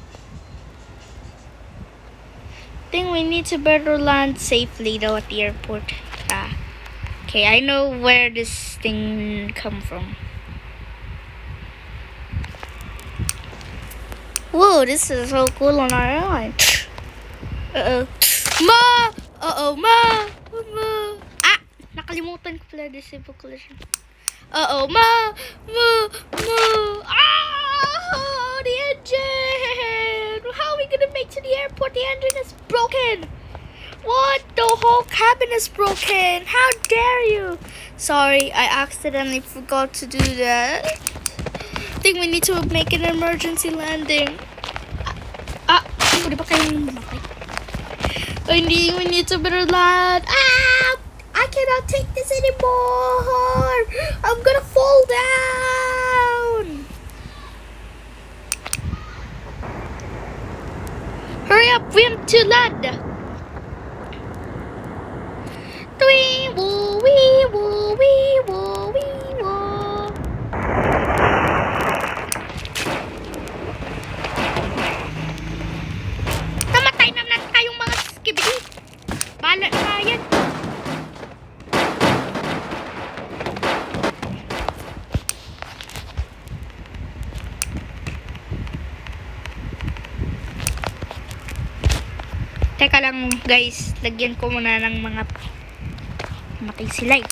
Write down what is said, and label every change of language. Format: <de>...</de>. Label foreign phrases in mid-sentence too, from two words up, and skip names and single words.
<en>Think we need to better land safely though at the airport. Ah. Okay, I know where this thing come from. Whoa, this is so cool on our airline. Uh-oh. Ma! Uh-oh, ma! Ma! Ah!</en> <tl>Nakalimutan ko pala</tl> <en>disable collision. Uh-oh, ma! Ma! Ma! Ah! The engine! How are we gonna make to the airport? The engine is broken! What? The whole cabin is broken! How dare you! Sorry, I accidentally forgot to do that. I think we need to make an emergency landing.</en> <tl>Pwede ba kayong lumakay? Hindi,</tl> <en>we need to better land. Ah! I cannot take this anymore! I'm gonna fall down! Hurry up, we have to land! Wee woo, wee woo, wee woo, wee woo.</en> <tl>Namatay naman tayong mga skibidi. Bala na yan. Teka lang guys, lagyan ko muna ng mga matay sila eh.</tl>